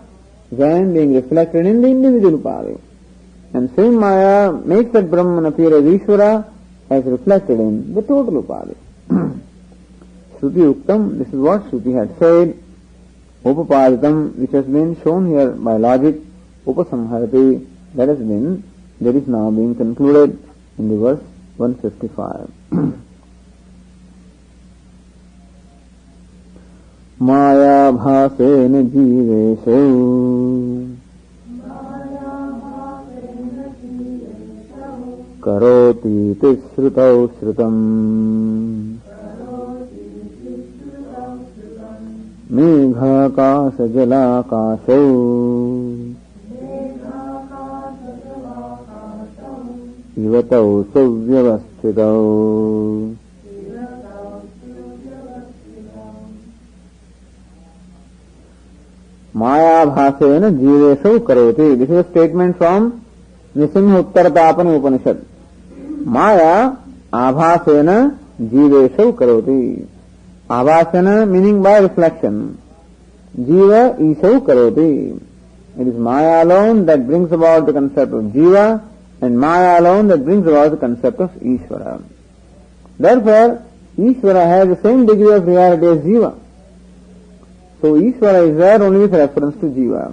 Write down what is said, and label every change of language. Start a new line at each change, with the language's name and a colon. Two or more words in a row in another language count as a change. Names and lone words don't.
English: When being reflected in the individual Upadi. And same Maya makes that Brahman appear as Ishvara as reflected in the total Upadi.
Sanskrit: Shruti Uktam,
English: this is what Shruti had said. Upapaditam, which has been shown here by logic. upasamharati, that is now being concluded in the verse 155.
Sanskrit: Maya bhasena jiveshu karoti tishrutau shrutam meghakasa jalakasau ivatau suvyavasthitau. Maya bhasena jiveshu karoti.
English: This is a statement from Nisimha Uttarapapani Upanishad.
Sanskrit: Maya abhasena jiveshu karoti.
English: Abhasena meaning by reflection.
Sanskrit: Jiva isau karoti.
English: It is Maya alone that brings about the concept of Jiva, and Maya alone that brings about the concept of Ishvara. Therefore, Ishvara has the same degree of reality as Jiva. So Ishvara is there only with reference to Jiva.